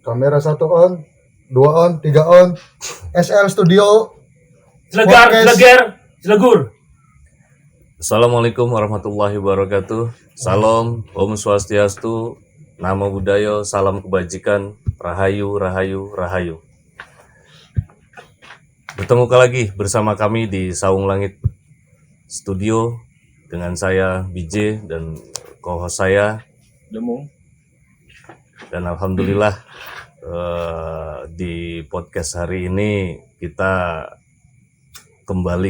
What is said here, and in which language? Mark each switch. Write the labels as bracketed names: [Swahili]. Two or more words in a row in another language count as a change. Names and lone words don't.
[Indonesian] Kamera 1 on, 2 on, 3 on. SL Studio. Cilegur. [Arabic] Assalamualaikum warahmatullahi wabarakatuh. [Indonesian] Salam, [Balinese] Om Swastiastu, [Pali] Namo Buddhaya, [Indonesian] salam kebajikan, Rahayu, Rahayu, Rahayu. Bertemu lagi bersama kami di Saung Langit Studio dengan saya BJ dan co-host saya Demung. Dan alhamdulillah di podcast hari ini kita kembali